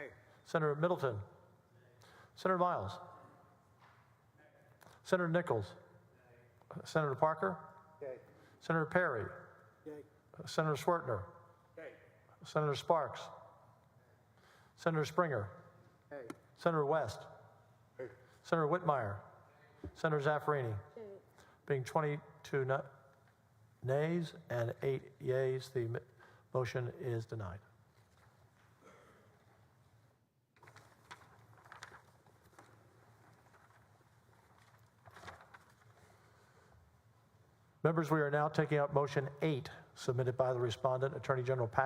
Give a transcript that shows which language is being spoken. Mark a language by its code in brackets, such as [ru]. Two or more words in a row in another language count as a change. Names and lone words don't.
[en] Senator Middleton, Senator Miles, Senator Nichols, Senator Parker, Yay. Senator Perry, Yay. Senator Swertner, Nay. Senator Sparks, Senator Springer, Yay. Senator West, Senator Whitmire, Senator Zaffarini. Being 22 nays and 8 yeas, the motion is denied. Members, we are now taking up motion 8, submitted by the respondent, Attorney General Paxton.